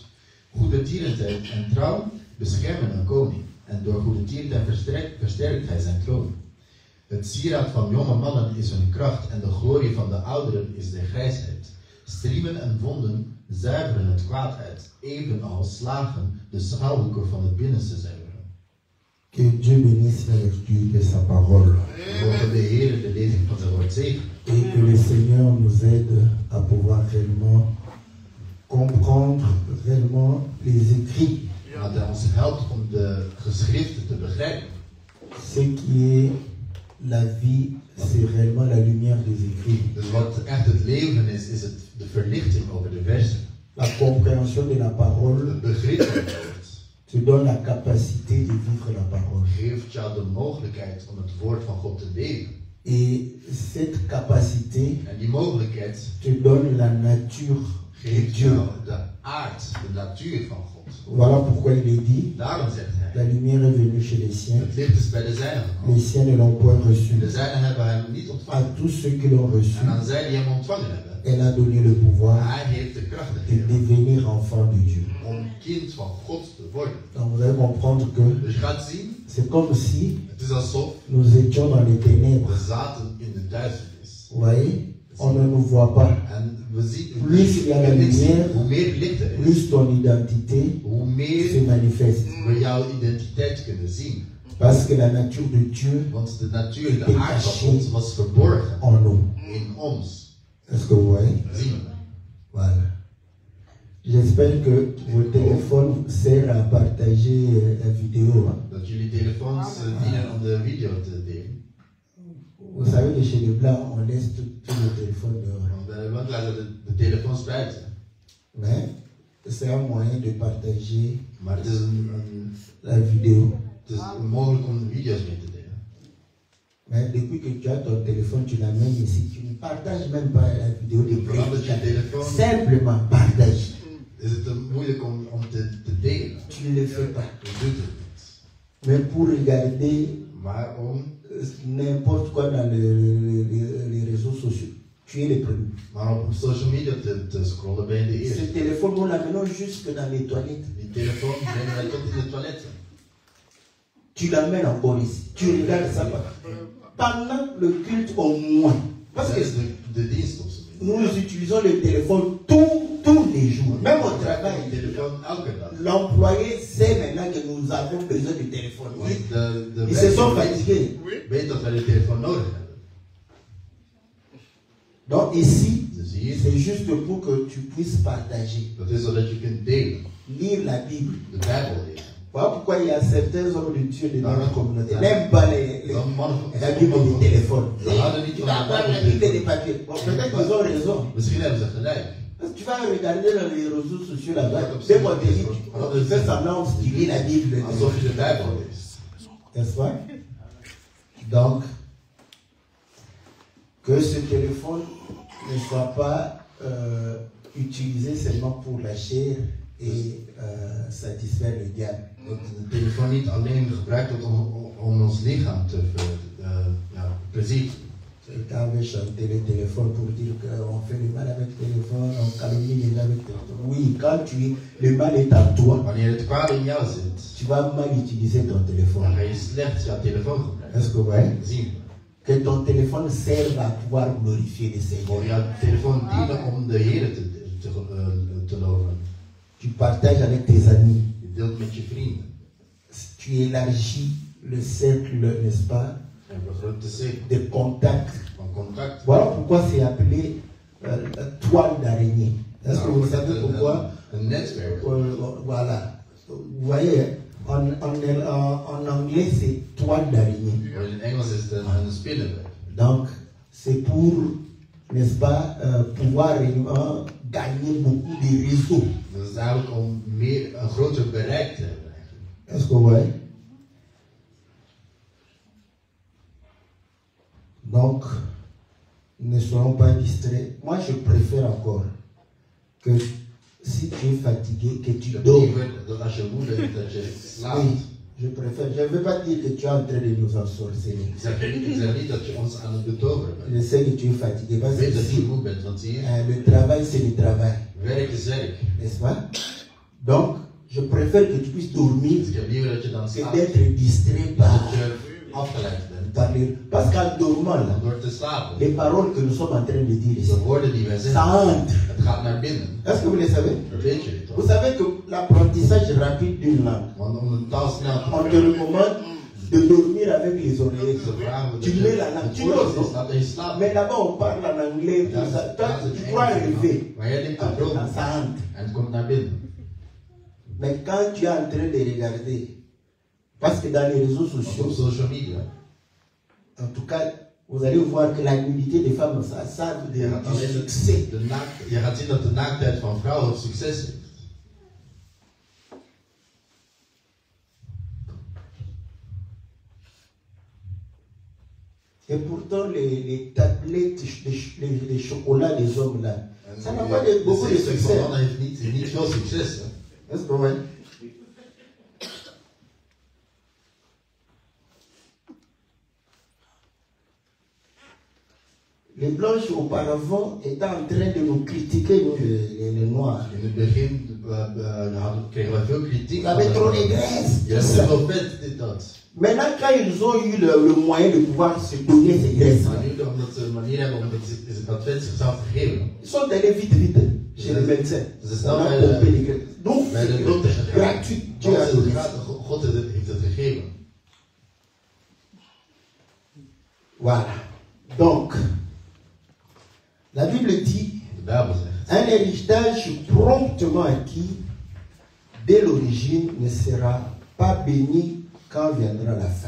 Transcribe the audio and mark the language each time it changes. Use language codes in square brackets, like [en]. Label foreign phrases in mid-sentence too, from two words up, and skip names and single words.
[nl] Goede tierenheid en trouw beschermen een koning en door goede tierenheid versterkt hij zijn troon. Het sieraad van jonge mannen is hun kracht en de glorie van de ouderen is de grijsheid. Striemen en wonden zuiveren het kwaad uit, evenals slagen de schuilhoeken van het binnenste zuiveren. [fr] Que Dieu bénisse la lecture de sa parole. [nl] Mogen de Heer de lezing van zijn woord zegenen. [fr] Et que le Seigneur nous aide à pouvoir réellement comprendre réellement les écrits. [nl] Dat hij ons helpt om de geschriften te begrijpen. [fr] Ce qui est la vie, c'est réellement la lumière des écrits. [nl] Dus wat echt het leven is het de verlichting over de versen. [fr] La compréhension de la parole [nl] Het begrip van het woord [fr] te donne la capacité de vivre la parole. [nl] geeft jou de mogelijkheid om het woord van God te leven. [fr] Et cette capacité [nl] En die mogelijkheid [fr] te donne la nature de [nl] geeft [fr] Dieu. [nl] jou de aard, de natuur van God. [fr] Voilà pourquoi il est dit, [nl] Daarom zegt [fr] la [nl] hij, [fr] lumière est venue chez les siens, [nl] het licht is bij de zijnen [fr] les [nl] gekomen. [fr] siens ne l'ont point reçu. [nl] De zijnen hebben hem niet [fr] À [nl] ontvangen. [fr] tous ceux qui l'ont reçu, [nl] En aan zij die hem ontvangen hebben, [fr] elle a donné le pouvoir [nl] hij heeft de kracht [fr] de [nl] gegeven [fr] devenir enfant de Dieu. [nl] om kind van God te worden. [fr] Donc vous allez comprendre que [nl] Dus je gaat zien, [fr] c'est comme si [nl] het is alsof [fr] nous étions dans les ténèbres. [nl] we zaten in de duisternis. [fr] Vous voyez, on ne nous voit pas. [nl] En we zien, [fr] Plus il y a la lumière, [nl] hoe meer licht er is, [fr] plus ton identité [nl] hoe [fr] se [nl] meer [fr] manifeste. [nl] we jouw identiteit kunnen zien. [fr] Parce que la nature de Dieu [nl] Want de natuur, de aard van God was verborgen [fr] en nous. [nl] in ons. [fr] Est-ce que vous voyez? [nl] Zien we. [fr] Voilà. J'espère que vos téléphones servent à partager la vidéo. Hein. [nl] Dat jullie telefoons dienen om de video te delen. [fr] Vous savez que chez les Blancs, on laisse tous les téléphones dehors. [nl] Want bij de land laten de telefoons buiten. [fr] Mais c'est un moyen de partager [nl] Maar het is, [fr] la vidéo. [nl] het is mogelijk om video's mee te delen. [fr] Mais depuis que tu as ton téléphone, tu l'amènes ici, tu ne partages même pas la vidéo de [nl] Zolang dat je telefoon [fr] Simplement partage. [nl] is het [fr] tu ne le fais pas. [nl] Je doe het niet. [fr] Mais pour regarder [nl] Maar om, [fr] n'importe quoi dans les réseaux sociaux, tu es le premier. [nl] maar op [en] social media [nl] te scrollen ben je de [fr] Ce [nl] eerste. [fr] téléphone, nous l'amenons jusque dans les toilettes. [nl] Die telefoon brengen wij tot in de toiletten. [fr] Tu l'amènes encore ici. Tu regardes ça pendant le culte au moins. Parce que [nl] Dat is de dienst op zijn minst. [fr] nous utilisons le téléphone tous les jours. Même au travail. [nl] Die telefoon elke dag. [fr] L'employé sait maintenant que nous avons besoin du téléphone. [nl] De [fr] Ils se sont fatigués. [nl] weet dat wij de telefoon nodig hebben. [fr] Donc ici, [nl] Dus hier, [fr] c'est juste pour que tu puisses partager. [nl] dat is zodat je kunt delen. [fr] Lire la Bible. [nl] De Bijbel lezen. [fr] Voilà pourquoi il y a certains hommes de Dieu dans notre communauté. Ah. Même pas [nl] Dan mannen van [fr] la Bible du téléphone. [nl] Ze hadden niet [fr] Tu [nl] van [fr] vas [nl] de [fr] avoir la [nl] Bijbel [fr] Bible des [nl] telefoon. [fr] papiers. Bon, peut-être qu'ils ont raison. [nl] Misschien hebben ze gelijk. [fr] Parce que tu vas regarder dans les réseaux sociaux là-bas. Dès qu'on te dit, tu fais semblant, tu lis la Bible. [nl] Alsof je de Bijbel leest. [fr] N'est-ce pas? Donc, que ce téléphone ne soit pas utilisé seulement pour la chair et satisfaire le diable. [nl] Dat de telefoon niet alleen gebruikt wordt om ons lichaam te plezier. [fr] Quelqu'un veut chanter le téléphone pour dire qu'on fait le mal avec le téléphone, on calomnie les gens avec le téléphone. Oui, quand le mal est en toi, [nl] Wanneer het kwaad in jou zit, [fr] tu vas mal utiliser ton téléphone. [nl] dan ga je slecht jouw telefoon gebruiken. [fr] Est-ce que vous voyez? [nl] Zien. [fr] Que ton téléphone serve à pouvoir glorifier le Seigneur. [nl] Voor jouw telefoon dienen om de Heer te loven. [fr] Tu partages avec tes amis. [nl] Je deelt met je vrienden. [fr] Tu élargis le cercle, n'est-ce pas, [nl] En vergroot de cirkel [fr] de contact. [nl] van contact. [fr] Voilà pourquoi c'est appelé toile d'araignée. Est-ce que vous savez pourquoi? [nl] Een netwerk. [fr] Voilà. Vous voyez, en anglais, c'est toile d'araignée. [nl] In Engels is het een spinnenweb. [fr] Donc, c'est pour, n'est-ce pas, pouvoir réellement gagner beaucoup de réseaux. [nl] Dat is eigenlijk om een groter bereik te hebben. [fr] Est-ce que vous voyez? Donc, ne soyons pas distraits. Moi, je préfère encore que si tu es fatigué, que tu dors. [nl] Liever dat als je moe bent, dat je slaapt. [fr] Oui, je préfère. Je ne veux pas dire que tu es en train de nous ensorceler. [nl] Ik zeg niet dat je ons aan het betoveren bent. [fr] Je sais que tu es fatigué parce [nl] Ik weet [fr] que [nl] dat je [fr] si, [nl] moe bent, want zie je, [fr] le travail, c'est le travail. [nl] werk is werk. [fr] N'est-ce pas? Donc, je préfère que tu puisses dormir [nl] Dus ik heb liever dat je dan [fr] que [nl] slaapt, [fr] d'être distrait [nl] dan [fr] par, [nl] dat je afgeleid bent. [fr] par parce qu'en dormant, là, [nl] Door te slapen. [fr] les paroles que nous sommes en train de dire ici, [nl] De woorden die wij [fr] ça [nl] zeggen, [fr] entre. [nl] het gaat naar binnen. [fr] Est-ce que vous le savez? [nl] Dat weet je toch? [fr] Vous savez que l'apprentissage rapide d'une langue, [nl] Want om een taal snel te [fr] on te [nl] leren, [fr] recommande de dormir avec les oreilles. [nl] ze vragen we [fr] Tu [nl] dat [fr] mets [nl] je [fr] la langue, [nl] het [fr] tu [nl] woord [fr] l'oses, [nl] is dat je slaapt. [fr] mais là-bas on parle en anglais, tout ça. Toi, tu dois rêver. [nl] Maar jij denkt aan dromen. [fr] Ça entre. [nl] En het komt naar binnen. [fr] Mais quand tu es en train de regarder, parce que dans les réseaux [nl] Want op [fr] sociaux, [en] social media, [fr] en tout cas, vous allez voir que la nudité des femmes, ça a [nl] je gaat [fr] du [nl] alleen [fr] succès. [nl] je gaat zien dat de naaktheid van vrouwen succes heeft. [fr] Et pourtant, les tablettes, les chocolats des hommes là, ça n'a pas beaucoup de [nl] De [fr] succès. [nl] mannen heeft niet veel succes. Hè? [fr] Est-ce que vous voyez? Les blanches auparavant étaient en train de nous critiquer, nous les noirs. [nl] In het begin kregen we veel kritiek. [fr] Vous avez trop de graisse. [nl] Je hebt te veel vet, dit, dat. [fr] Maintenant, quand ils ont eu le moyen de pouvoir se donner ces graisses, [nl] Maar nu, omdat ze een manier hebben om dat vet zichzelf te geven, [fr] ils sont allés vite chez le médecin. C'est On ça, a mais pompé les graisses. Donc, [nl] bij de dokter [fr] c'est [nl] gegaan. [fr] gratuit. Dieu a donné. [nl] God heeft het gegeven. [fr] Voilà. Donc, la Bible dit, [nl] De Bijbel zegt, [fr] un héritage promptement acquis dès l'origine ne sera pas béni quand viendra la fin.